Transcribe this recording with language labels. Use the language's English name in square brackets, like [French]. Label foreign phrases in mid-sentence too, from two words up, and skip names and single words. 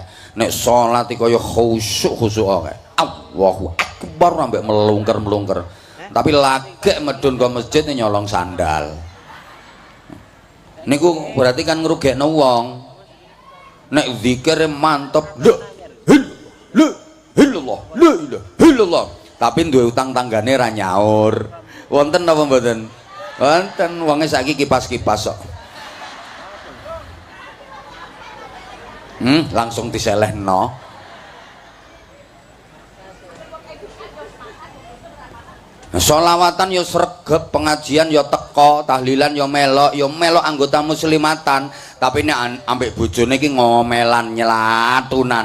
[Javanese] Nek salat iki kaya khusyuk kae. [Arabic] Allahu Akbar [Javanese] ambek melungker-melungker. Tapi lagek medun ke masjid nyolong sandal. Niku berarti kan ngrugekno wong. Nek zikir mantep, [Arabic] la illallah, la ilaha illallah. [Javanese] Tapi duwe utang tanggane ra nyaur. Wonten apa mboten? Wonten, wonge saiki kipas-kipas kok. Langsung diselehno. Sholawatan yo sregep, pengajian yo teko, tahlilan yo melok anggota muslimatan, tapi nek ambek bojone iki ngomelan nyelatunan.